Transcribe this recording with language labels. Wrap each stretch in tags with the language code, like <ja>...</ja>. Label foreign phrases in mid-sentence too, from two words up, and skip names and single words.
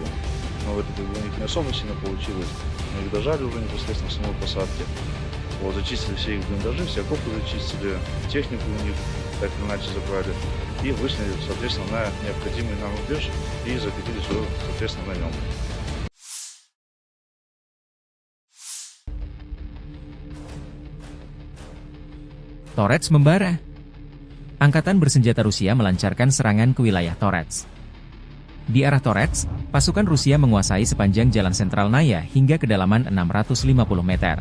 <ru>Но в это у них не особо сильно получилось, мы их дожали уже непосредственно в самой посадке. Вот, зачистили все их блиндажи, все окопы зачистили, технику у них так или иначе забрали. и вышли, соответственно, на необходимый нам рубеж и закрепились уже, соответственно, на нем.</ru> <id>Torets membara. Angkatan bersenjata Rusia melancarkan serangan ke wilayah Torets. Di arah Torets, pasukan Rusia menguasai sepanjang jalan sentral Naya hingga kedalaman 650 meter.</id>